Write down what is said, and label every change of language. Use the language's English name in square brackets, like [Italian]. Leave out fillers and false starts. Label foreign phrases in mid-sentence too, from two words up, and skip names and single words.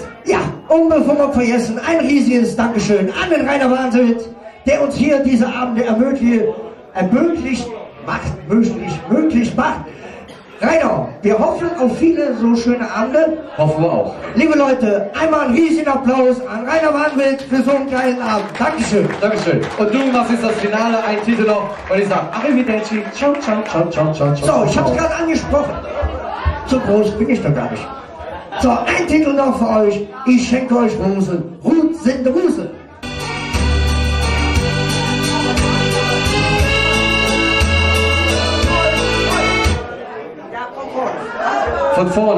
[German] Ja, und bevor wir vergessen, ein riesiges Dankeschön an den Rainer Warnwitz, der uns hier diese Abende möglich macht. Rainer, wir hoffen auf viele so schöne Abende. Hoffen wir auch. Liebe Leute, einmal einen riesigen Applaus an Rainer Warnwitz für so einen geilen Abend. Dankeschön. Dankeschön. Und du machst jetzt das Finale, ein Titel noch, und ich sage [Italian] Arrivederci, ciao, ciao, ciao, ciao, ciao, ciao. [German] So, ich hab's gerade angesprochen. So groß bin ich doch gar nicht. So, ein Titel noch für euch. Ich schenke euch Rosen. [Colognian] Ruth sind Ruse. [German] Von vorne.